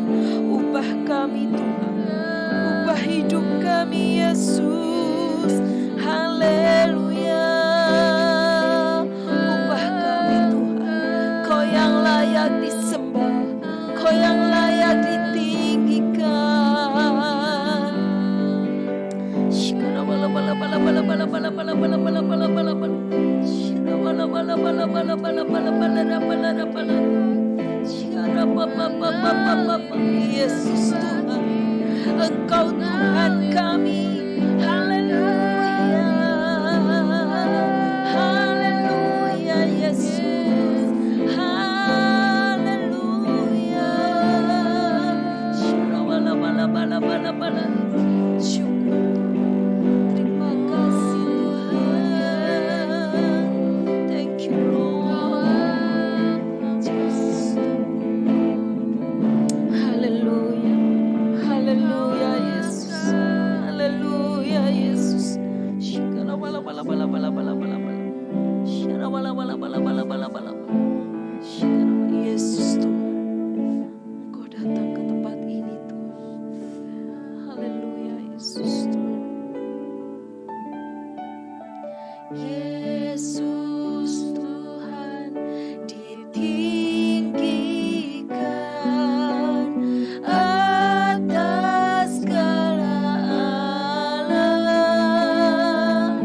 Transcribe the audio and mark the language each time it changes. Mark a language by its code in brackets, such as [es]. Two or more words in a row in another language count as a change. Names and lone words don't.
[id] Ubah kami Tuhan. Ubah hidup kami Yesus. Haleluya. Ubah kami Tuhan. Kau yang layak disembah. Kau yang layak ditinggikan. Shikara bala bala bala bala bala bala bala bala bala bala bala bala. Shikara bala bala bala bala bala bala bala bala bala. Shikara baba baba baba. Yesus Tuhan, Engkau Tuhan kami. Haleluya. Haleluya Yesus. Haleluya. Shikara bala bala bala bala bala. Terima kasih Tuhan. [en] Thank you Lord. Jesus. [id] Haleluya. Haleluya Yesus. Haleluya Yesus. Shikara bala bala bala bala bala bala bala. Shikara bala bala bala bala bala bala. Shikara Yesus Tuhan. Engkau datang ke tempat ini Tuhan. Haleluya Yesus Tuhan. Yesus Tuhan ditinggikan atas segala alam.